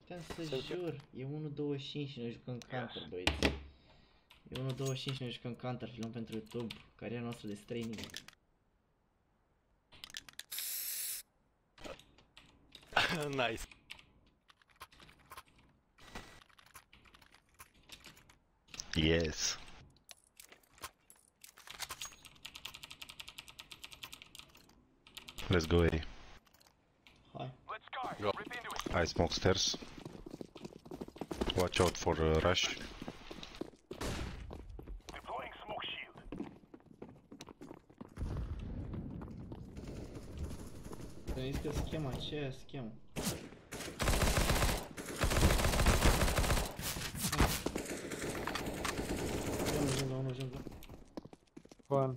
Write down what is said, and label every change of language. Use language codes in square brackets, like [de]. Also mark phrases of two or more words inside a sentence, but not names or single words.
[ro] Putem să jur, e 1.25 și ne jucăm counter, băieți. E 1.25 și ne jucăm counter, filmăm pentru YouTube, cariera noastră de streaming. [en] Nice. Yes. Let's go A. [ro] Hai. [en] Go. I smoke stairs. Watch out for rush. Deploying smoke shield. [ro] Gândiți că schema aceea, schemă. Unul junglă. Bun.